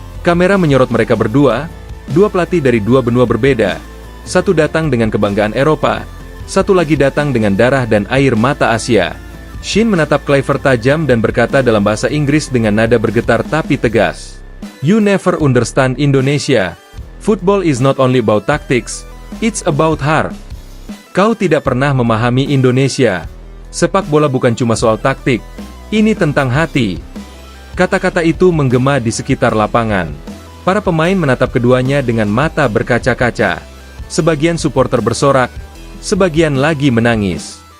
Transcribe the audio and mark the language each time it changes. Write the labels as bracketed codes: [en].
[id] Kamera menyorot mereka berdua, dua pelatih dari dua benua berbeda. Satu datang dengan kebanggaan Eropa, satu lagi datang dengan darah dan air mata Asia. Shin menatap Kluivert tajam dan berkata dalam bahasa Inggris dengan nada bergetar tapi tegas. [en] You never understand Indonesia. Football is not only about tactics, it's about heart. [id] Kau tidak pernah memahami Indonesia. Sepak bola bukan cuma soal taktik, ini tentang hati. Kata-kata itu menggema di sekitar lapangan. Para pemain menatap keduanya dengan mata berkaca-kaca. Sebagian supporter bersorak, sebagian lagi menangis.